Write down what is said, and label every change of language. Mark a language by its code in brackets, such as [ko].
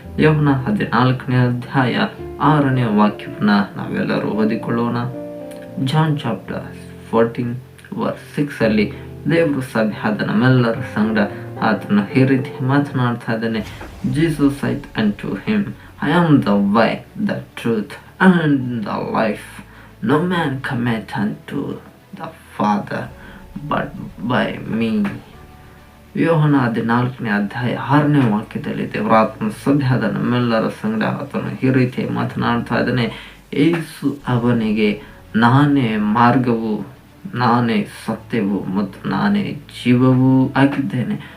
[kn] ಯೋಹನ 14ನೇ ಅಧ್ಯಾಯ 6ನೇ ವಾಕ್ಯವನ್ನ ನಾವೆಲ್ಲರೂ ಓದಿಕೊಳ್ಳೋಣ. ಜಾನ್ ಚಾಪ್ಟರ್ 14 ವರ್ಸ್ 6 ಅಲ್ಲಿ ದೇವರು ಸಭೆಯಾದ ನಮ್ಮೆಲ್ಲರ ಸಂಗಡ ಆತನು ಈ ರೀತಿ ಮಾತನಾಡ್ತಾ ಇದ್ದಾನೆ. [en] Jesus saith unto him, I am the way, the truth and the life. No man cometh unto the Father but by me. [kn] ಯೋಹನ 14ನೇ ಅಧ್ಯಾಯ 6ನೇ ವಾಕ್ಯದಲ್ಲಿ ದೇವರಾತ್ಮ ಸಭೆಯಾದ ನಮ್ಮೆಲ್ಲರ ಸಂಗಡ ಆತನು ಈ ರೀತಿ ಮಾತನಾಡ್ತಾ ಇದ್ದಾನೆ. ಯೇಸು ಅವನಿಗೆ, ನಾನೇ ಮಾರ್ಗವು, ನಾನೇ ಸತ್ಯವು ಮತ್ತು ನಾನೇ ಜೀವವೂ ಆಗಿದ್ದೇನೆ.